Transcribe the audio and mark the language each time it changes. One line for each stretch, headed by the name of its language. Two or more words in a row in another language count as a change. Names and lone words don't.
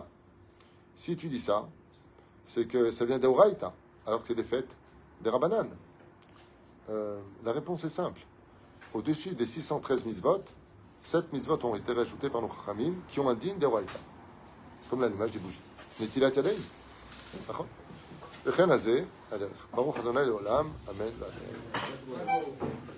French: Si tu dis ça, c'est que ça vient d'Oraïta, alors que c'est des fêtes des Rabbanan. La réponse est simple. Au-dessus des 613 mitzvot, 7 mitzvot ont été rajoutées par nos Chachamim qui ont un digne d'Oraïta, comme l'allumage des bougies.
Hebrew: נטילת ידיים. D'accord? וכן על זה, הדרך. ברוך אדוני לעולם, אמן ואמן.